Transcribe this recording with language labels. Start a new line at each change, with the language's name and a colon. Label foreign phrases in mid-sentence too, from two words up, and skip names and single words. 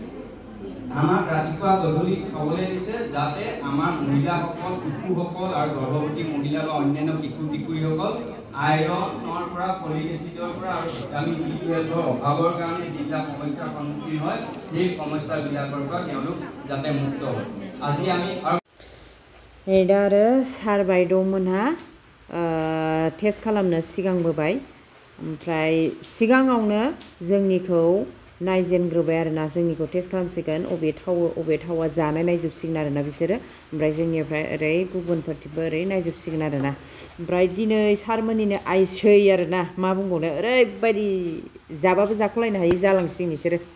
Assamese: আমাক ৰাতিপুৱা গধূলি খাবলৈ দিছে যাতে আমাৰ মহিলাসকল শিশুসকল আৰু গৰ্ভৱতী মহিলা বা অন্যান্য কিশোৰীসকল আইৰণৰ পৰা ফলিক এচিডৰ পৰা আৰু ভিটামিন B12ৰ অভাৱৰ কাৰণে যিবিলাক সমস্যাৰ সন্মুখীন হয় সেই সমস্যাবিলাকৰ পৰা তেওঁলোক যাতে মুক্ত হয় আজি আমি
Bodo: दा आरो सार बायद'मोनहा टेस्ट खालामनो सिगांबोबाय ओमफ्राय सिगाङावनो जोंनिखौ नायजेनग्रोबाय आरोना जोंनिखौ टेस्ट खालामसिगोन अबे थावो अबे थावा जानाय नायजोबसिगोन आरोना बिसोरो ओमफ्राय जोंनिफ्राय ओरै गुबुनफोरथिंबो ओरै नायजोबसिगोन आरोना ओमफ्राय दिनै सारमोननिनो आइसै आरोना मा बुंबावनो ओरैबायदि जाबाबो जाख'लायनो हायि जालांसिगोन बिसोरो